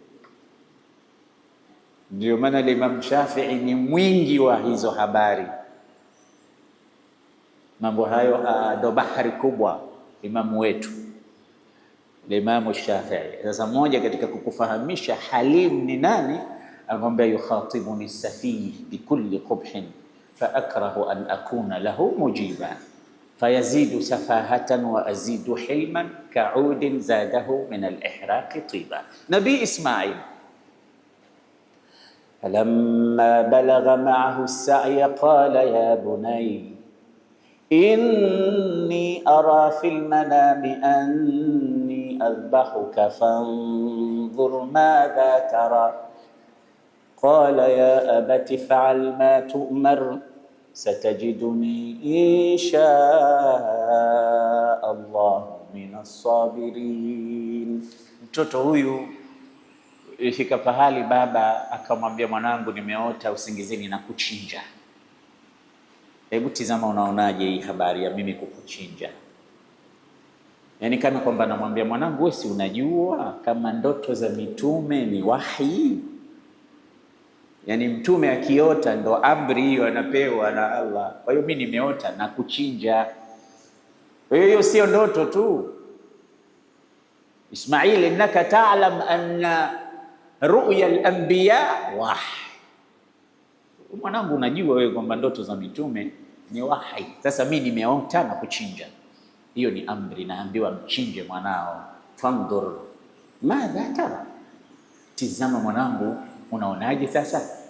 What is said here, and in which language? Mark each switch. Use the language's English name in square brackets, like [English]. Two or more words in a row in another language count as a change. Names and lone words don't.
[Swahili] Ndio maana Imam Shafi'i ni mwingi wa hizo habari. Mambo hayo ndo bahari kubwa imamu wetu Imam Shafi'i. Sasa moja katika kukufahamisha halim ni nani, akamwambia [Arabic] يخاطبني سفيه بكل قبح فأكره أن أكون له مجيبا فيزداد سفاهة وأزيد حلما كعود زاده من الإحراق طيبا. Nabii Ismail فلما بلغ معه السعي قال يا بني إني أرى في المنام أني أذبحك فانظر ماذا ترى قال يا أبت افعل ما تؤمر ستجدني إن شاء الله من الصابرين. [Swahili] Mtoto huyu ilifika pahali baba akamwambia, mwanangu, nimeota usingizini na kuchinja. Hebu tizama, unaonaje hii habari ya mimi kukuchinja? Yaani kana kwamba namwambia mwanangu, wewe si unajua kama ndoto za mitume ni wahi? Yaani mtume akiota ndo amri hiyo anapewa na Allah. Kwa hiyo mimi nimeota na kuchinja. Kwa hiyo sio ndoto tu. Ismail, [Arabic] إنك تعلم أن رؤيا الأنبياء وحي. [Swahili] Mwanangu, unajua wewe kwamba ndoto za mitume ni wahi. Sasa mimi nimeota na kuchinja, hiyo ni amri, naambiwa mchinje mwanao. [Arabic] فانظر ماذا ترى, [Swahili] tizama mwanangu, unaonaje sasa?